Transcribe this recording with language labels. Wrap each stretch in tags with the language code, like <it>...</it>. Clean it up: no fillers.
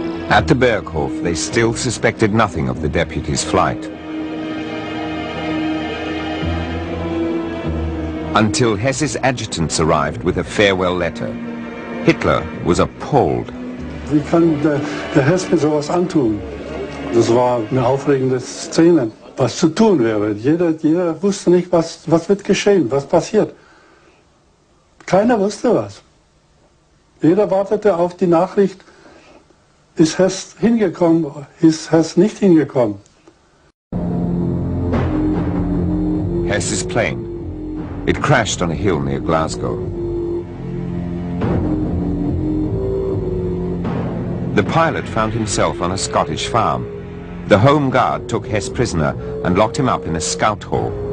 <en>At the Berghof, they still suspected nothing of the deputy's flight. Until Hess's adjutants arrived with a farewell letter. Hitler was appalled.</en> <de>Wie kann der Hess mir sowas antun? Das war eine aufregende Szene, was zu tun wäre. Jeder wusste nicht, was wird geschehen, was passiert. Keiner wusste was. Jeder wartete auf die Nachricht, ist Hess hingekommen, ist Hess nicht hingekommen.</de> <en>Hess's plane. It crashed on a hill near Glasgow. The pilot found himself on a Scottish farm. The Home Guard took Hess prisoner and locked him up in a scout hall.</en>